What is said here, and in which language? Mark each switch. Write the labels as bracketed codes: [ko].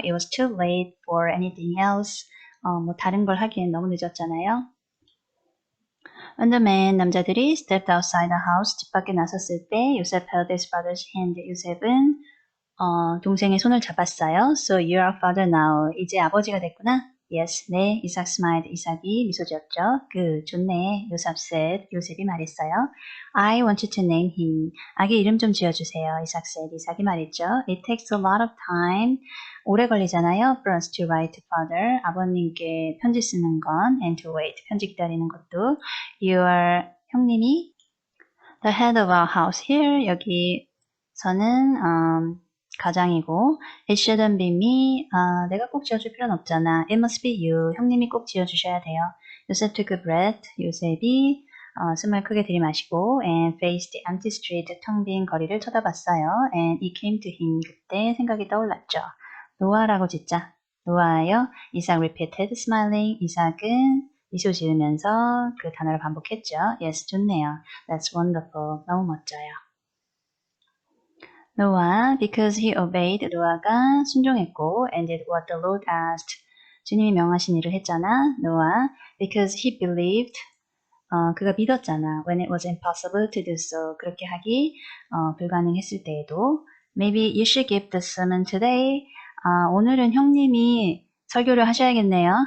[en] It was too late for anything else. [ko] 뭐 다른 걸 하기엔 너무 늦었잖아요. [en] When the men, [ko] 남자들이 [en] stepped outside the house, [ko] 집 밖에 나섰을 때 [en] 요셉 held his father's hand. [ko] 요셉은 동생의 손을 잡았어요. [en] So you are father now. [ko] 이제 아버지가 됐구나. [en] Yes, [ko] 네. [en] 이삭 smiled. [ko] 이삭이 미소 지었죠. [en] Good, [ko] 좋네. 요셉 [en] said. [ko] 요셉이 말했어요. [en] I want you to name him. [ko] 아기 이름 좀 지어주세요. [en] 이삭 said. [ko] 이삭이 말했죠. [en] It takes a lot of time. [ko] 오래 걸리잖아요. [en] For us to write to father. [ko] 아버님께 편지 쓰는 건 [en] and to wait. [ko] 편지 기다리는 것도. [en] Your [ko] 형님이 [en] the head of our house here. [ko] 여기서는 가장이고 [en] it shouldn't be me. [ko] 내가 꼭 지어줄 필요는 없잖아. [en] It must be you. [ko] 형님이 꼭 지어주셔야 돼요. [en] 요셉 took a breath. [ko] 요셉이 숨을 크게 들이마시고 [en] and faced the empty street. [ko] 텅 빈 거리를 쳐다봤어요. [en] And it came to him. [ko] 그때 생각이 떠올랐죠. 노아라고 짓자. 노아요. [en] 이삭 repeated smiling. [ko] 이삭은 미소 지으면서 그 단어를 반복했죠. [en] Yes, [ko] 좋네요. [en] That's wonderful. [ko] 너무 멋져요. [en] 노아, because he obeyed, [ko] 노아가 순종했고, [en] and did what the Lord asked. [ko] 주님이 명하신 일을 했잖아. 노아, [en] because he believed, [ko] 그가 믿었잖아. [en] When it was impossible to do so. [ko] 그렇게 하기 불가능했을 때에도. [en] Maybe you should give the sermon today. [ko] 오늘은 형님이 설교를 하셔야겠네요.